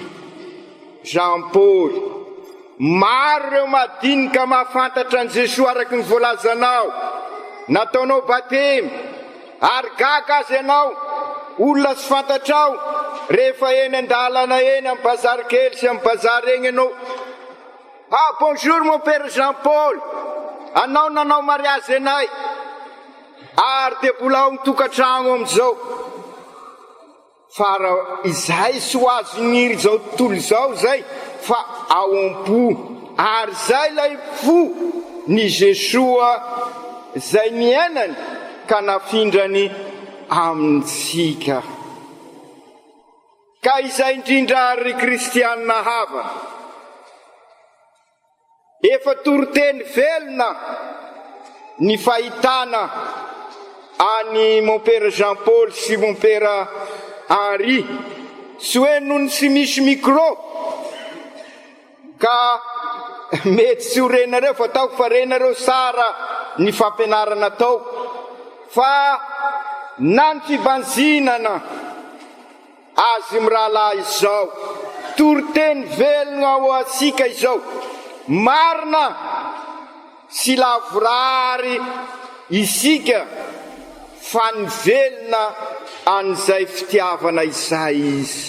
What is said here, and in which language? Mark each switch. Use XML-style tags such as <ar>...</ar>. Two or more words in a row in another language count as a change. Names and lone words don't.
<mg>Jean Paul, maro ireo madinika mahafantatra an' Jesosy araky ny voalazanao, nataonao batemy ary gaga azy ianao, olona sy fantatrao, rehefa eny andalana eny amin'ny bazary kely sy amin'ny bazary eny ianao,</mg> <fr>ah bonjour mon père Jean Paul,</fr> <mg>anao nanao mariazy anay, ary de mbola ao mitokatrano amizao. Fa izay sy ho azoniry zao tontolo zao zay, fa ao am-po, ary zay lay fo ny Jesosy zay niainany ka nafindrany amintsika. Ka izay indrindra ry kristianina hava, efa toroteny velona ny fahitana any</mg> <fr>mon père</fr> <mg>Jean Paul sy</mg> <fr>mon père</fr> <mg>Henri, sy hoe noho ny sy misy micro ka mety tsy ho renareo, fa ataoko fa renareo sara ny fampianarana tao, fa na ny fibanzinana azy mirahalahy izao, toroteny velona ho atsika izao, marina sy lavorary isika fa ny velona an'izay fitiavana izay izy.</mg>